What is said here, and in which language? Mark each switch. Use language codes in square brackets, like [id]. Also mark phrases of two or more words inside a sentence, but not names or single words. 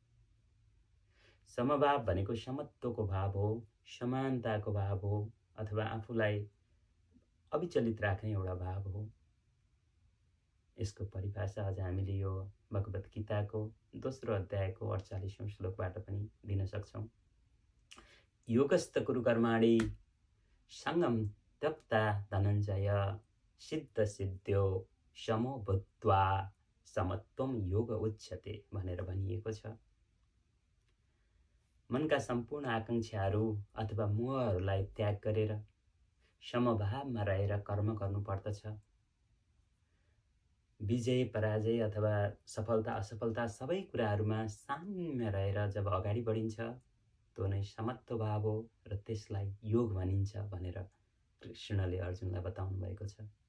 [ne] समभाव भनेको समत्वको भाव हो, समानताको भाव हो, अथवा आफूलाई अविचलित राख्ने एउटा भाव हो। यसको परिभाषा अझ हामीले यो भगवत गीताको दोस्रो अध्यायको 48औं श्लोकबाट पनि दिन सक्छौं। [sa] योगस्थ कुरु कर्माणि संगम त्यक्ता धनञ्जय सिद्ध सिद्ध्यो समो भूत्वा समत्वम योग उच्यते [ne] भनेर भनिएको छ। मनका सम्पूर्ण आकांक्षाहरू अथवा मोहहरूलाई त्याग गरेर समभावमा रहेर कर्म गर्नु पर्दछ। विजय पराजय अथवा सफलता असफलता सबै कुराहरुमा साम्य रहेर जब अगाडि बढिन्छ त्यो नै समत्व भाव हो र त्यसलाई योग भनिन्छ भनेर कृष्णले अर्जुनलाई बताउनु भएको छ।